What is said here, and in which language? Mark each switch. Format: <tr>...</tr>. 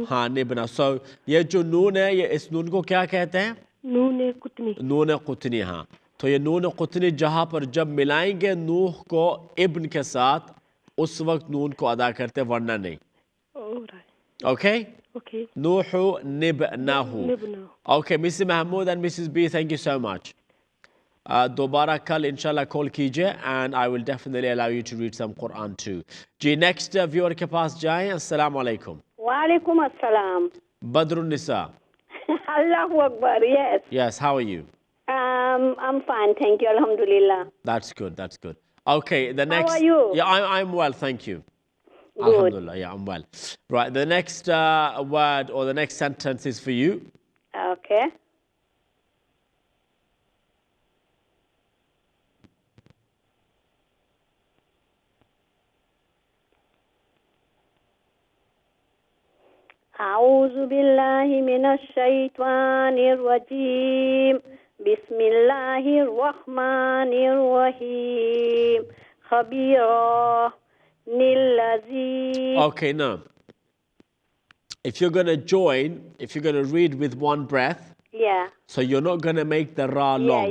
<hi>हाँ निब ना सो ये जो नून है ये इस नून को क्या कहते हैं नून कुतनी हाँ तो ये नून कुतनी जहाँ पर जब मिलाएंगे नूह को इब्न के साथ उस वक्त नून को अदा करते वरना नहीं okay</hi> <en>Okay.</en> <ar>Nuhu nibnahu.</ar> <en>Okay, Mrs. Mahmood and Mrs. B, thank you so much.</en> <hi>दोबारा कल इंशाल्लाह कॉल कीजिए</hi> <en>And I will definitely allow you to read some Quran too.</en> <hi>Ji next viewer के पास जाएं।</hi> <ar>अस्सलाम वालेकुम। वालेकुम अस्सलाम। बदरुन्निसा।</ar> <en>Allahu Akbar. Yes. Yes, how are you? I'm fine, thank you. Alhamdulillah. That's good, that's good. Okay, the next. How are you? Yeah, I'm well, thank you. Good. Alhamdulillah, yeah, I'm well. Right, the next word or the next sentence is for you. Okay.</en> <ar>أعوذ بالله من الشيطان الرجيم بسم الله الرحمن الرحيم خبيرا للذي.</ar> <en>Okay, now, if you're going to join, if you're going to read with one breath, Yeah. so you're not going to make the ra long.</en>